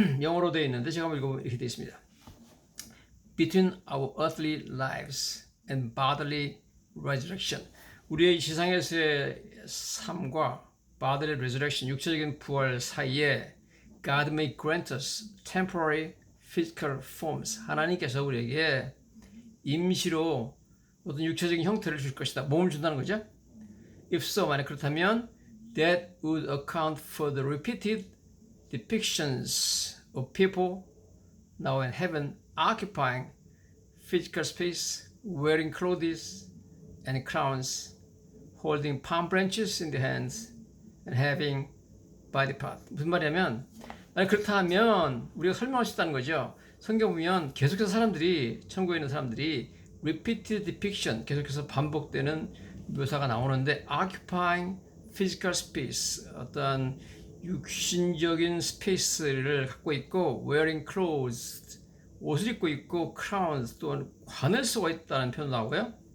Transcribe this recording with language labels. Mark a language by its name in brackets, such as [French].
[Korean] 영어로 되어 있는데 제가 한번 읽어보면 이렇게 되어 있습니다. [English] Between our earthly lives and bodily resurrection, [Korean] 우리의 지상에서의 삶과 [English] bodily resurrection, [Korean] 육체적인 부활 사이에 [English] God may grant us temporary physical forms, [Korean] 하나님께서 우리에게 임시로 어떤 육체적인 형태를 줄 것이다, 몸을 준다는 거죠. [English] If so, [Korean] 만약 그렇다면 [English] that would account for the repeated depictions of people now in heaven occupying physical space, wearing clothes and crowns, holding palm branches in their hands, and having body part. [Korean] 무슨 말이냐면, 그렇다 하면 우리가 설명할 수 있다는 거죠. 성경 보면 계속해서 사람들이, 천국에 있는 사람들이 [English] repeated depiction, [Korean] 계속해서 반복되는 묘사가 나오는데 [English] occupying physical space, [Korean] 어떤 육신적인 스페이스를 갖고 있고 [English] wearing clothes, [Korean] 옷을 입고 있고 crowns, 또는 관을 쓰고 있다는 표현도 나오고요.